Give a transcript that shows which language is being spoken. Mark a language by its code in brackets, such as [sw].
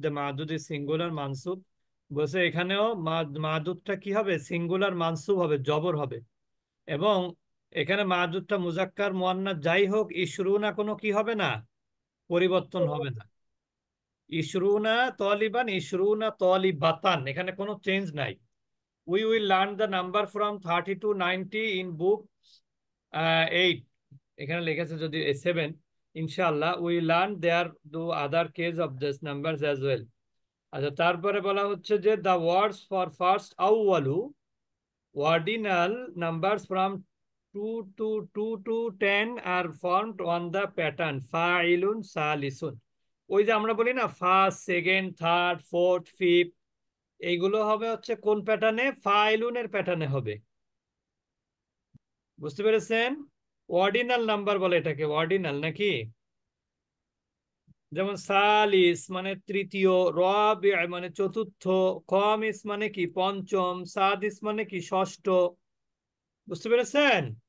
[en] The মাদুদ is singular মানসুব। [bn] বলছে এখানেও মাদুদটা কি হবে? সিঙ্গুলার মানসুব হবে, জবর হবে। এবং এখানে মাদুদটা মুজাক্কার মুয়ান্নাস যাই হোক, ইশরুনা কোনো কি হবে না, পরিবর্তন হবে না। ইশরুনা তলিবান, ইশরুনা তলিবাতান, এখানে কোনো চেঞ্জ নাই। [en] We will learn the number from 30 to 90 in book 8, [bn] এখানে লেখা যদি 7। [en] ইনশাআল্লাহ we learn there do other case of this numbers as well. [bn] আচ্ছা, তারপরে বলা হচ্ছে যে [en] the words for first awwalu ordinal numbers from 2 to 10 are formed on the pattern fa'ilun salisun। [bn] ওই যে আমরা বলি না first, second, third, fourth, fifth, এইগুলো হবে হচ্ছে কোন প্যাটার্নে? ফাইলুনের প্যাটার্নে হবে। বুঝতে পেরেছেন? অর্ডিনাল নাম্বার বলে এটাকে, অর্ডিনাল নাকি। যেমন সালিস মানে তৃতীয়, রবি মানে চতুর্থ, খামিস মানে কি পঞ্চম, সাদিস মানে কি ষষ্ঠ। বুঝতে পেরেছেন?